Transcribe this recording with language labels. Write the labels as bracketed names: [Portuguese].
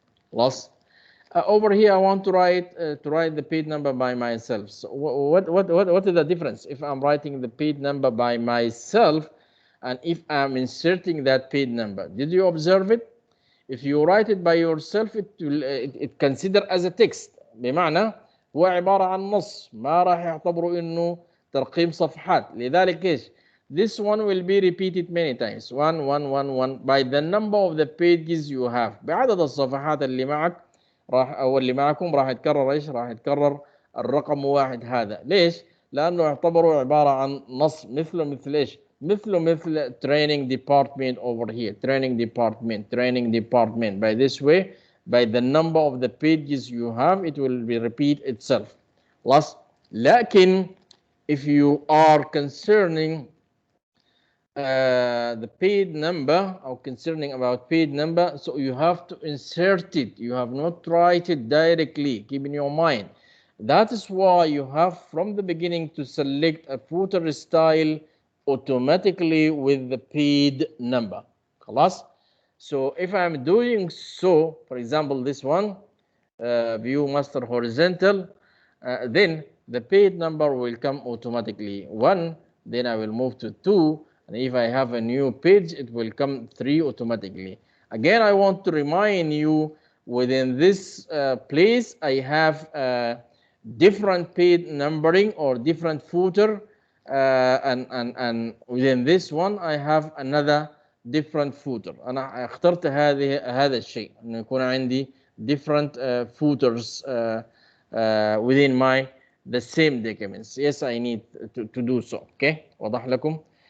[English] Plus, over here I want to write the page number by myself. So what is the difference if I'm writing the page number by myself and if I'm inserting that page number? Did you observe it? If you write it by yourself, it will consider as a text. [Arabic] بمعنى هو عبارة عن نص، ما راح يعتبروا إنه ترقيم صفحات. لذلك إيش؟ [English] This one will be repeated many times. 1 1 1 1 by the number of the pages you have. [Arabic] بعدد الصفحات اللي معك أو اللي معكم راح يتكرر إيش؟ راح يتكرر الرقم 1 هذا. ليش؟ لأنه يعتبروا عبارة عن نص مثل إيش؟ مثل [English] training department over here. Training department. By this way, by the number of the pages you have, it will be repeat itself. Last, لكن if you are concerning the page number or concerning about page number, so you have to insert it. You have not write it directly. Keep in your mind. That is why you have from the beginning to select a footer style automatically with the page number. خلاص? So if I'm doing so, for example, this one, view master horizontal, then the page number will come automatically 1, then I will move to 2, and if I have a new page, it will come 3 automatically. Again, I want to remind you, within this place, I have different page numbering or different footer, and within this one, I have another different footer. [Arabic] أنا اخترت هذا الشيء إنه يكون عندي [English] different footers within the same documents. Yes, I need to do so. [Arabic] Okay, وضح لكم.